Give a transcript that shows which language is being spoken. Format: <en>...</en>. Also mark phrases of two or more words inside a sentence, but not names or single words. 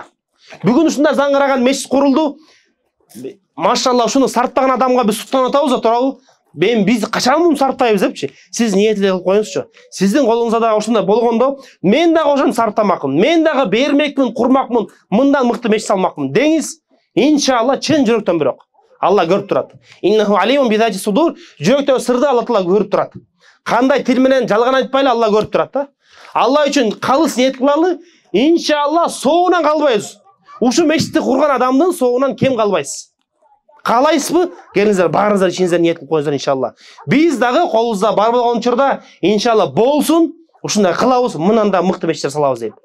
<ky>Бүгүн ушундай заңгыраган мешит курулду. Машалла, ушуну сарптаган адамга биз суктанып атабыз да, туурабы? Биз качан муну сарптайбыз депчи. Сиз ниетине кылып коюңузчу. Сиздин колуңузда дагы ушундай болгондо, мен дагы ошону сарптамакмын. Мен дагы бермекмин, курмакмын, мындан мыкты мешит салмакмын деңиз. Иншалла, чын жүрөктөн бирок. Алла көрүп турат.</ky> <ar>إنه عليم بذات الصدور.</ar> <ky>Жүрөктөгү сырды Алла Таала көрүп турат. Кандай тил менен жалган айтпайлы, Алла көрүп турат да. Алла үчүн калыс ниет кылалы. Иншалла, соогунан калбайбыз. Ушу мешитти курган адамдын соогунан кем калбайсыз. Каалайсызбы? Келиңиздер, баарыңыздар ичиңизден ниет кылып коюңуздар, иншалла. Биз дагы колубузда бар болгон учурда, иншалла болсун, ушундай кылабыз, мындан да мыкты мешиттер салабыз деп.</ky>